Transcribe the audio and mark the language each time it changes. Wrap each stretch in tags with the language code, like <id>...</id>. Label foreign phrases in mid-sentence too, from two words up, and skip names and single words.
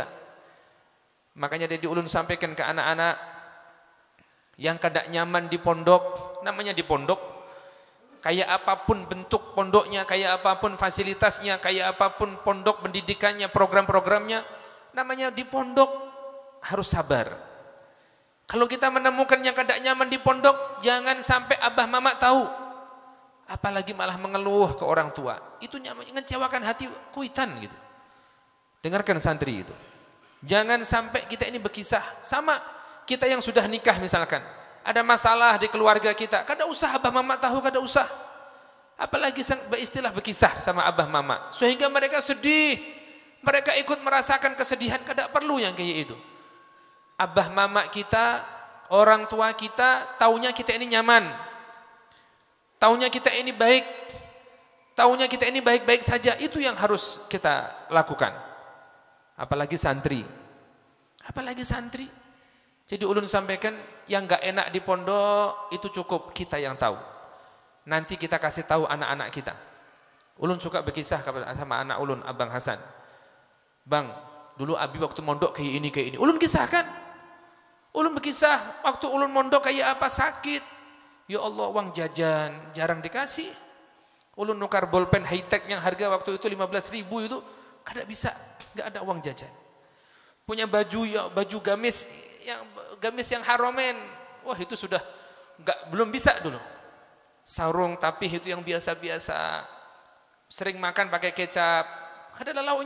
<id>Makanya dari ulun sampaikan ke anak-anak yang</id> <bjn>kada nyaman</bjn> <id>di pondok, namanya di pondok. Kayak apapun bentuk pondoknya, kayak apapun fasilitasnya, kayak apapun pondok pendidikannya, program-programnya, namanya di pondok harus sabar. Kalau kita menemukan yang</id> <bjn>kada nyaman</bjn> <id>di pondok, jangan sampai abah mama tahu. Apalagi malah mengeluh ke orang tua. Itu mengecewakan hati kuitan gitu. Dengarkan santri itu. Jangan sampai kita ini berkisah sama kita yang sudah nikah misalkan. Ada masalah di keluarga kita,</id> <bjn>kada usah</bjn> <id>abah mama tahu,</id> <bjn>kada usah.</bjn> <id>Apalagi beristilah berkisah sama abah mama, sehingga mereka sedih, mereka ikut merasakan kesedihan,</id> <bjn>kada perlu</bjn> <id>yang kayak itu. Abah mama kita, orang tua kita, taunya kita ini nyaman, taunya kita ini baik, taunya kita ini baik-baik saja, itu yang harus kita lakukan. Apalagi santri. Jadi ulun sampaikan yang gak enak di pondok itu cukup kita yang tahu. Nanti kita kasih tahu anak-anak kita. Ulun suka berkisah sama anak ulun, Abang Hasan. Bang, dulu Abi waktu mondok kayak ini. Ulun kisahkan. Ulun berkisah waktu ulun mondok kayak apa, sakit. Ya Allah, uang jajan jarang dikasih.</id> <bjn>Ulun nukar</bjn> <id>bolpen high-tech yang harga waktu itu 15.000 itu</id> <bjn>kada bisa,</bjn> <id>gak ada uang jajan. Punya baju gamis yang haromen, wah itu sudah belum bisa dulu. Sarung tapih itu yang biasa-biasa, sering makan pakai kecap,</id> <bjn>kada ada lauknya.</bjn>